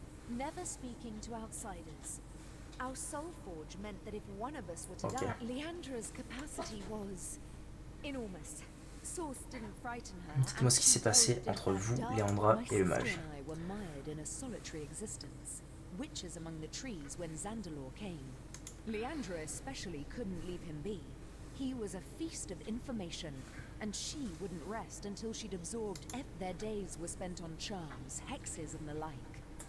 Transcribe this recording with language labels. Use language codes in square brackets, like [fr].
[en] Never speaking to outsiders. Our soul forge meant that if one of us were to Okay. die, Leandra's capacity was enormous. Source didn't frighten her. [fr] Dites-moi ce qui s'est passé entre vous, Léandra et le mage. [en] My sister and I were mired in a solitary existence. Witches among the trees when Zandalore came. Leandra especially couldn't leave him be. He was a feast of information, and she wouldn't rest until she'd absorbed their days were spent on charms, hexes and the like.